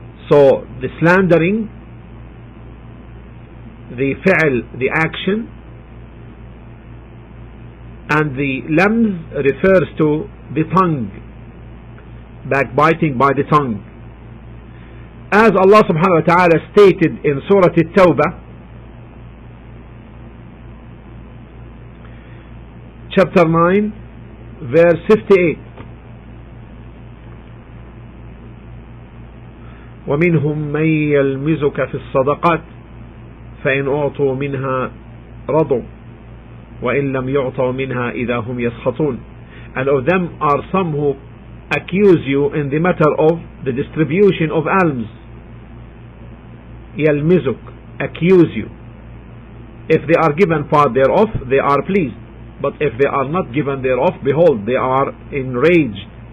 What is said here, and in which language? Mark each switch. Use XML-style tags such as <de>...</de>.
<en>So the slandering, the fi'l, the action, and the Lams refers to the tongue, backbiting by the tongue. As Allah subhanahu wa ta'ala stated in Surah At-Tawbah, chapter 9, verse 58,</en> <ar>ومنهم من يلمزك في الصدقات فإن أعطوا منها رضوا وإن لم يعطوا منها إذا هم يسخطون.</ar> <en>And of them are some who accuse you in the matter of the distribution of alms. يلمزك, accuse you. If they are given part thereof, they are pleased. But if they are not given thereof, behold, they are enraged.</en>